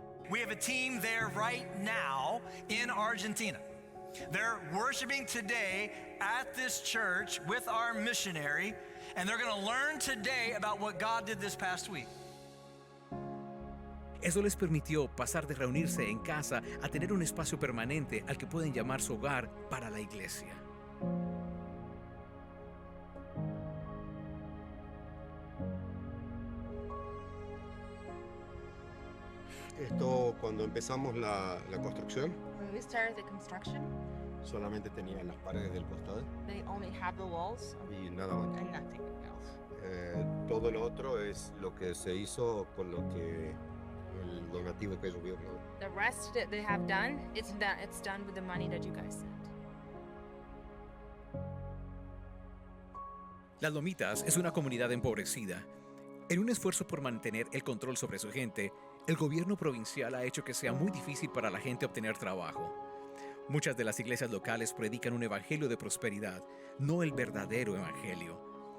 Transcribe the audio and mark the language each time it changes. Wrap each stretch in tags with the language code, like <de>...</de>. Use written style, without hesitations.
<en>We have a team there right now in Argentina. They're worshiping today at this church with our missionary, and they're going to learn today about what God did this past week.</en> <es>Eso les permitió pasar de reunirse en casa a tener un espacio permanente al que pueden llamar su hogar para la iglesia. Esto cuando empezamos la construcción,</es> <en>When we started the construction,</en> <es>solamente tenía las paredes del costado</es> <en>they only have the walls</en> <es>y nada más.</es> <en>and nothing else.</en> <es>Todo lo otro es lo que se hizo con lo que el donativo que ellos vieron.</es> <en>The rest that they have done, it's done with the money that you guys sent.</en> <es>Las Lomitas es una comunidad empobrecida. En un esfuerzo por mantener el control sobre su gente, el gobierno provincial ha hecho que sea muy difícil para la gente obtener trabajo. Muchas de las iglesias locales predican un evangelio de prosperidad, no el verdadero evangelio.</es>